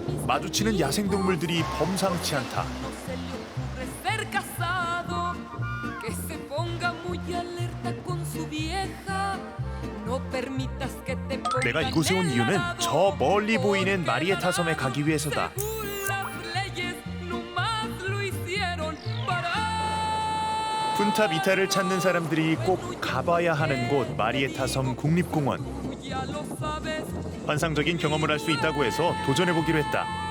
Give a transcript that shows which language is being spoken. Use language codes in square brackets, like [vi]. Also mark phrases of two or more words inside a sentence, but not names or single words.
[ko] 마주치는 야생동물들이 범상치 않다. [es] Ser casado, que se ponga muy alerta con su vieja. No permitas que te ponga [ko] 내가 이곳에 온 이유는 저 멀리 보이는 마리에타 섬에 가기 위해서다. 푼타 비타를 찾는 사람들이 꼭 가봐야 하는 곳 마리에타 섬 국립공원. 환상적인 경험을 할 수 있다고 해서 도전해보기로 했다.